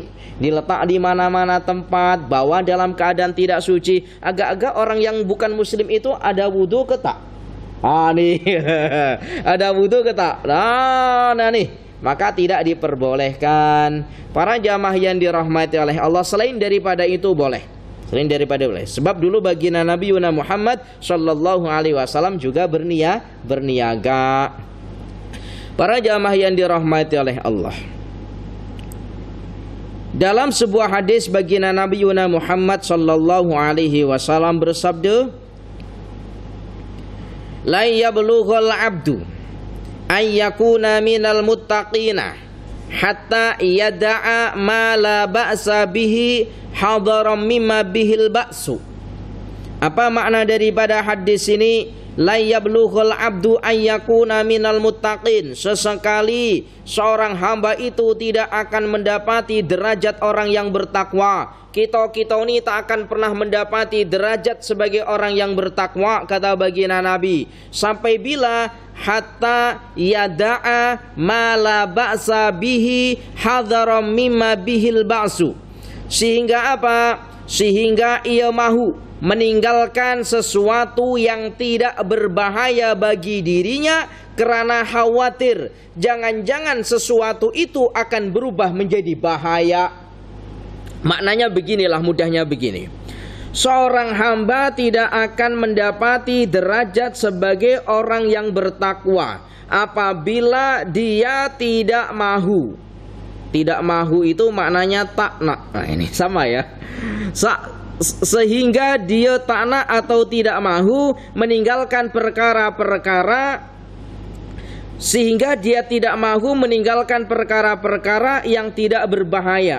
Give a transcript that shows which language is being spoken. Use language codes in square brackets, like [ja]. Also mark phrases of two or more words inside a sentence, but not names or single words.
[ms] Diletak di mana-mana tempat, bawa dalam keadaan tidak suci. Agak-agak orang yang bukan muslim itu ada wudu ke tak? Nih ada wudu ke tak? Nah nih, maka tidak diperbolehkan. Para jamaah yang dirahmati oleh Allah, selain daripada itu boleh. Selain daripada boleh. Sebab dulu baginda Nabi Muhammad [ar] صلى الله عليه وسلم [ms] juga berniaga. Para jamaah yang dirahmati oleh Allah, dalam sebuah hadis baginda Nabi Muhammad [ar] صلى الله عليه وسلم bersabda, لا يبلغ العبد أن يكون من المتقين حتى يدع ما لا بأس به حذرا مما به البأس. [ms] Apa makna daripada hadis ini? [ar] لا يبلغ العبد أن يكون من المتقين. [ms] Sesekali seorang hamba itu tidak akan mendapati derajat orang yang bertakwa. Kita ini tak akan pernah mendapati derajat sebagai orang yang bertakwa, kata baginda Nabi, sampai bila [ar] حتى يدع ما لا بأس به حذرا مما به البأس. [ms] Sehingga apa? Sehingga ia mahu meninggalkan sesuatu yang tidak berbahaya bagi dirinya karena khawatir jangan-jangan sesuatu itu akan berubah menjadi bahaya. Maknanya beginilah, mudahnya begini. Seorang hamba tidak akan mendapati derajat sebagai orang yang bertakwa apabila dia tidak mahu. Tidak mahu itu maknanya tak nak. Nah ini sama ya. Sehingga dia tak nak atau tidak mahu meninggalkan perkara-perkara, sehingga dia tidak mahu meninggalkan perkara-perkara yang tidak berbahaya.